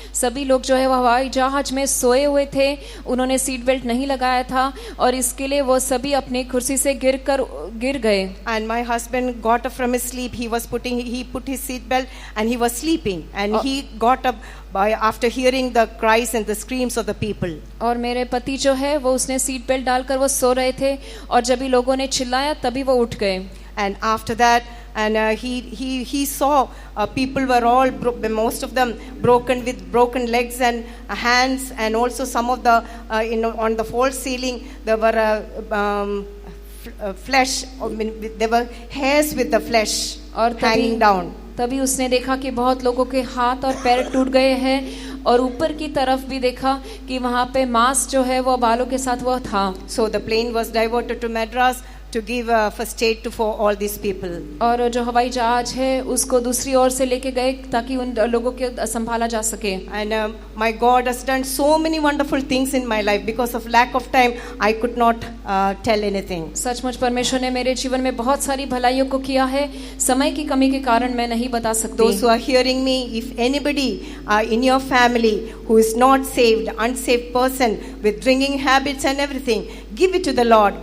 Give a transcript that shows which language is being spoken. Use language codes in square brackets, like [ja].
[hi] सभी लोग जो है वो हवाई जहाज में सोए हुए थे, उन्होंने सीट बेल्ट नहीं लगाया था और इसके लिए वो सभी अपनी कुर्सी से गिर गए। [en] And my husband got up from his sleep. He put his seat belt and he was sleeping, and he got up after hearing the cries and the screams of the people. [hi] और मेरे पति जो है वो उसने seat belt डालकर वो सो रहे थे और जब भी लोगों ने चिल्लाया तभी वो उठ गए। [en] And after that, and he saw people were all most of them broken with broken legs and hands, and also some of the on the false ceiling there were flesh. I mean, there were hairs with the flesh [hi] और [en] hanging down. [hi] तभी उसने देखा कि बहुत लोगों के हाथ और पैर टूट गए हैं, और ऊपर की तरफ भी देखा कि वहाँ पे मांस जो है वो बालों के साथ वह था. [en] So the plane was diverted to Madras to give first aid for all these people. [hi] और जो हवाई जहाज है उसको दूसरी ओर से लेके गए ताकि उन लोगों के संभाला जा सके. [en] And my God has done so many wonderful things in my life. Because of lack of time, I could not tell anything. [hi] सचमुच परमेश्वर ने मेरे जीवन में बहुत सारी भलाइयों को किया है, समय की कमी के कारण मैं नहीं बता सकती. [en] Those who are hearing me, if anybody in your family who is not saved, unsaved person with drinking habits and everything, give it to the Lord.